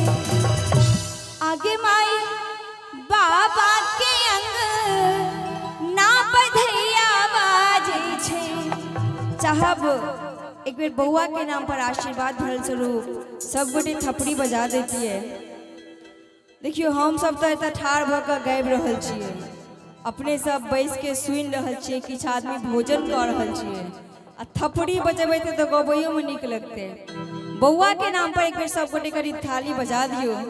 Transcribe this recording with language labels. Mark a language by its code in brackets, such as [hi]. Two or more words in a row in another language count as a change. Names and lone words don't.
[mai] आगे माई बाबा के अंग ना बधैया बाजे छे। चाहब एक बेर बउआ के नाम पर आशीर्वाद भरल स्वरूप सब गोटे थपड़ी बजा देती है। देखियो हम सब तो एतऽ ठाढ़ भऽ कऽ गाबि रहल छियै, अपने सब बैस के सुनि रहल छियै, किछु आदमी भोजन कऽ रहल छियै आ थपड़ी बजेबै तऽ गबैयो में नीक लगतै। बउआ के नाम पर एक बेर सब गोटे करी थाली बजा दियो।